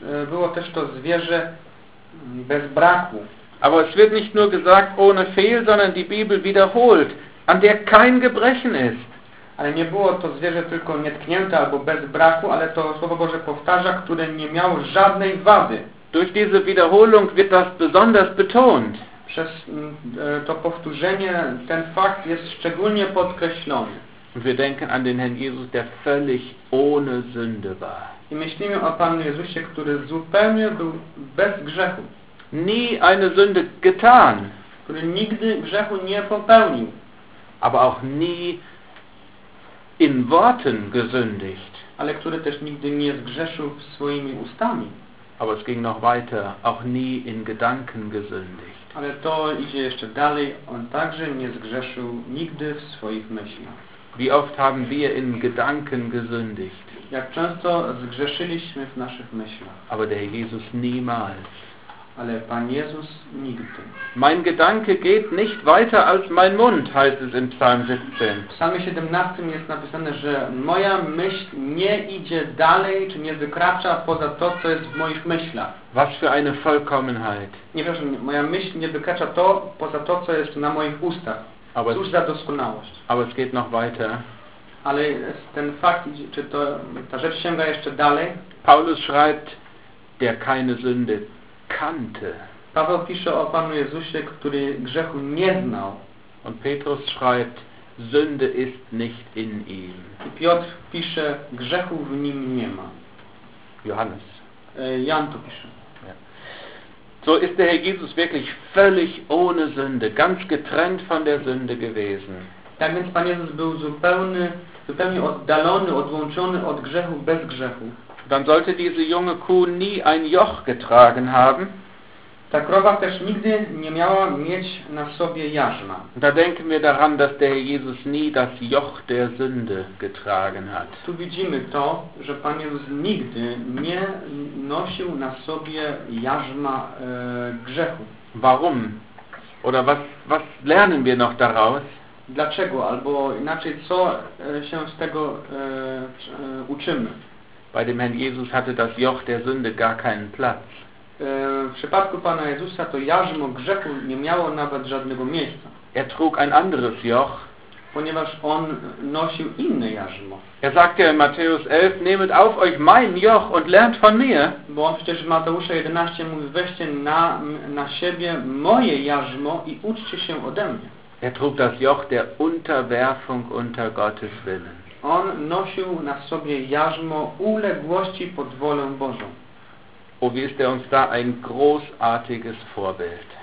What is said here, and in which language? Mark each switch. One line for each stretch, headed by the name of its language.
Polish: Było też to zwierzę bez braku.
German: Aber es wird nicht nur gesagt ohne Fehl, sondern die Bibel wiederholt, an der kein Gebrechen ist.
Polish: Ale nie było to zwierzę tylko nietknięte albo bez braku, ale to Słowo Boże powtarza, które nie miało żadnej wady.
German: Durch diese Wiederholung wird das besonders betont.
Polish: Przez to powtórzenie ten fakt jest szczególnie podkreślony.
German: Wir denken an den Herrn Jesus, der völlig ohne Sünde war.
Polish: I myślimy o Panu Jezusie, który zupełnie był bez grzechu.
German: Nie eine Sünde getan.
Polish: Który nigdy grzechu nie popełnił.
German: Aber auch nie in Worten gesündigt.
Polish: Ale który też nigdy nie zgrzeszył swoimi ustami.
German: Aber es ging noch weiter, auch nie in Gedanken gesündigt.
Polish: Ale to idzie jeszcze dalej, on także nie zgrzeszył nigdy w swoich myślach.
German: Wie oft haben wir in Gedanken gesündigt?
Polish: Jak często zgrzeszyliśmy w naszych myślach.
German: Aber der Jesus niemals.
Polish: Ale Pan Jezus nigdy.
German: Mein Gedanke geht nicht weiter als mein Mund, heißt es in Psalm 17.
Polish: W Psalmie 17 jest napisane, że moja myśl nie idzie dalej, czy nie wykracza poza to, co jest w moich myślach.
German: Was für eine Vollkommenheit.
Polish: Nie, proszę, moja myśl nie wykracza to, poza to, co jest na moich ustach.
German: Aber
Polish: cóż za doskonałość.
German: Aber es geht noch weiter.
Polish: Ale ten fakt, czy to, ta rzecz sięga jeszcze dalej.
German: Paulus schreibt, der keine Sünde kannte.
Polish: Paweł pisze o Panu Jezusie, który grzechu nie znał.
German: Und Petrus schreibt, Sünde ist nicht in ihm.
Polish: I Piotr pisze, grzechu w nim nie ma.
German: Johannes.
Polish: Jan to pisze.
German: So ist der Herr Jesus wirklich völlig ohne Sünde, ganz getrennt von der Sünde gewesen.
Polish: Tak więc Pan Jezus był zupełnie oddalony, odłączony od grzechu, bez grzechu.
German: Dann sollte diese junge Kuh nie ein Joch getragen haben.
Polish: Ta krowa też nigdy nie miała mieć na sobie jarzma.
German: Da denken wir daran, dass der Herr Jesus nie das Joch der Sünde getragen hat.
Polish: Tu widzimy to, że Pan Jezus nigdy nie nosił na sobie jarzma grzechu.
German: Warum? Oder was lernen wir noch daraus?
Polish: Dlaczego? Albo inaczej, co się z tego uczymy?
German: Bei dem Herrn Jesus hatte das Joch der Sünde gar keinen Platz.
Polish: W przypadku Pana Jezusa to jarzmo grzechu nie miało nawet żadnego miejsca.
German: Er trug ein anderes Joch,
Polish: ponieważ on nosił inne jarzmo.
German: Er sagte in Matthäus 11, nehmet auf euch mein Joch und lernt von mir.
Polish: Bo on przecież w Mateusza 11 mówi, weźcie na siebie moje jarzmo i uczcie się ode mnie.
German: Er trug das Joch der Unterwerfung unter Gottes Willen.
Polish: On nosił na sobie jarzmo uległości pod wolę Bożą.
German: O, wie ist er uns da ein großartiges Vorbild.